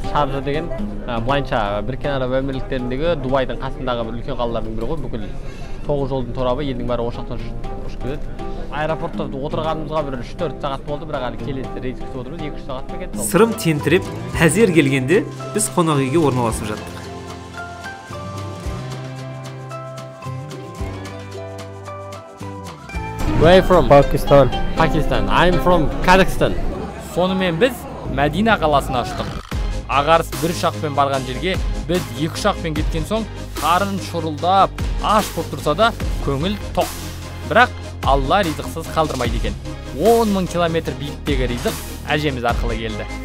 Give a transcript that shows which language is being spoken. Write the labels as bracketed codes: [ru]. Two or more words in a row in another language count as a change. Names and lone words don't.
[kk] Шаржа деген былайынша Біріккен Араб Әмірліктеріндегі Дубайдың қасындағы бір үлкен қалалардың бірі ғой. Бүкіл 9 жолдың торабы, елдің бәрі ошақтан ұшып келеді. Аэропортта отырғанымызға бір 3-4 сағат болды, бірақ әлі келесі рейс күтіп отырмыз, 2-3 сағат па кетті. Сырым тентіреп, әзер келгенде біз қонақ үйге орналасып жаттық. [en] Where from? Pakistan. Pakistan. I'm from Kazakhstan. [kk] Сонымен біз Мәдина қаласына ұштық. Ағарыс бір ұшақпен барған жерге біз 2 ұшақпен кеткен соң қарын шұрылдап, аш болып тұрса да көңіл тоқ. Бірақ Алла ризықсыз қалдырмайды екен. 10 000 километр биіктегі ризық әжеміз арқылы келді.